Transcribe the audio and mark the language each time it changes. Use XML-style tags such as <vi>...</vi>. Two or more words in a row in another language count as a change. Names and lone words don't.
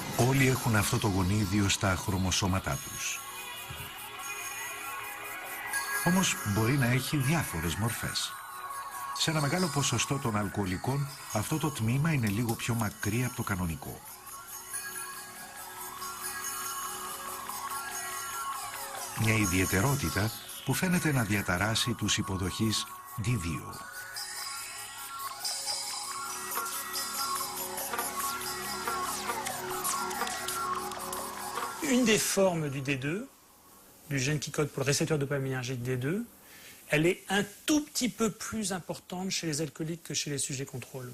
<el>Όλοι έχουν αυτό το γονίδιο στα χρωμοσώματά τους. Όμως μπορεί να έχει διάφορες μορφές. Σε ένα μεγάλο ποσοστό των αλκοολικών, αυτό το τμήμα είναι λίγο πιο μακρύ από το κανονικό. Μια ιδιαιτερότητα που φαίνεται να διαταράσει τους υποδοχείς D2.</el> <fr>Une des formes du D2, du gène qui code pour le récepteur dopaminergique D2, elle est un tout petit peu plus importante chez les alcooliques que chez les sujets contrôle.</fr>